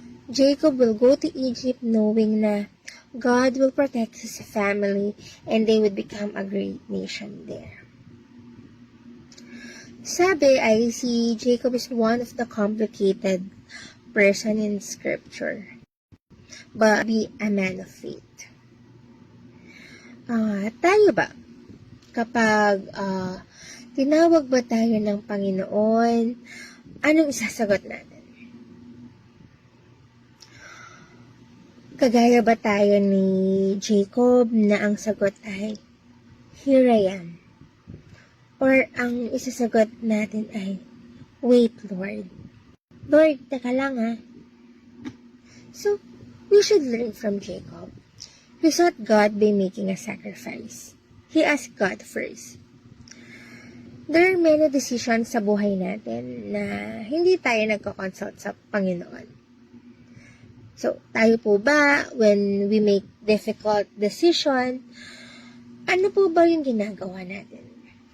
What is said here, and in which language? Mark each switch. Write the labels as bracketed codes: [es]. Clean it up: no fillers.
[en] Jacob will go to Egypt knowing na God will protect his family and they would become a great nation there. [tl] Sabi ay si [en] Jacob is one of the complicated person in scripture, but be a man of faith. [tl] Tayo ba? Kapag tinawag ba tayo ng Panginoon, anong isasagot natin? Kagaya ba tayo ni Jacob na ang sagot ay, [en] here I am? [tl] Or ang isasagot natin ay, [en] wait Lord. [tl] Lord, teka lang ha. [en] So, we should learn from Jacob. He sought God by making a sacrifice. He asked God first. There are many decisions [tl] sa buhay natin na hindi tayo nagko-consult sa Panginoon. So, tayo po ba, [en] when we make difficult decision, [tl] ano po ba yung ginagawa natin?